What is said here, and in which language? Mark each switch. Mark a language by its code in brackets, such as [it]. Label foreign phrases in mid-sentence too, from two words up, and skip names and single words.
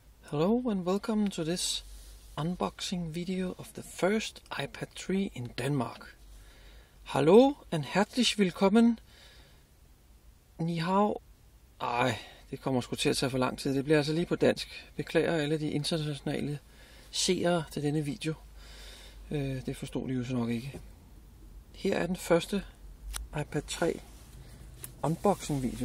[en] Hello and welcome to this unboxing video of the first iPad 3 in Denmark. [de] Hallo and herzlich willkommen. [zh] 你好. [da] Ej, det kommer sgu til at tage for lang tid. Det bliver altså lige på dansk. Beklager alle de internationale seere til denne video. Det forstod de jo så nok ikke. Her er den første iPad 3 unboxing video.